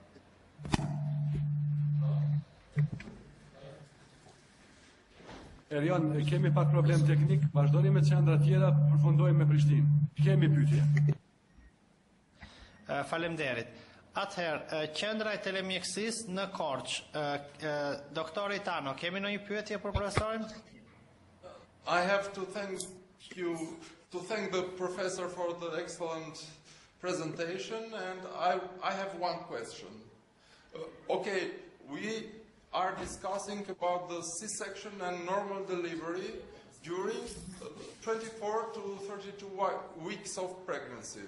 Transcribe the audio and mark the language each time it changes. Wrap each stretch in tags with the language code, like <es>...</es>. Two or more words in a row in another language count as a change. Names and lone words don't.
<sq>Elion, kemi pak problem teknik, vazhdoni me qendra tjera, përfundojmë me Prishtinë. Kemi pyetje. Faleminderit. Atëherë, qendra e telemjekësisë në Korçë, doktori Tano, kemi ndonjë pyetje për profesorin?</sq> <en>I have to thank the professor for the excellent presentation, and I have one question. Okay, we are discussing about the C-section and normal delivery during 24 to 32 weeks of pregnancy.</en>